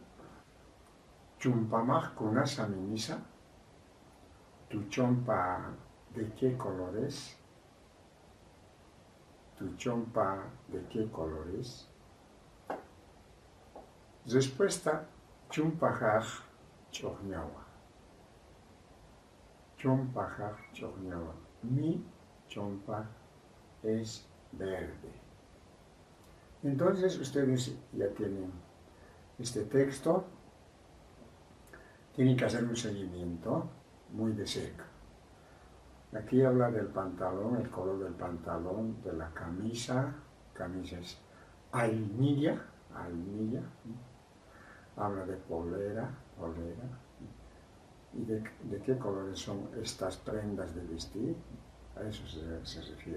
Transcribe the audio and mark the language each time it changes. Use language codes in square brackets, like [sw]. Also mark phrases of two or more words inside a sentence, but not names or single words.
[ay] Chumpamaj kunasaminisa. [es] ¿Tu chompa de qué color es? ¿Tu chompa de qué color es? Respuesta: [ay] chumpajaj chohñawa. Chompajaj chohñawa. [es] Mi chompa es verde. Entonces ustedes ya tienen este texto, tienen que hacer un seguimiento muy de cerca. Aquí habla del pantalón, el color del pantalón, de la camisa es almilla, habla de polera, y de qué colores son estas prendas de vestir, a eso se refiere.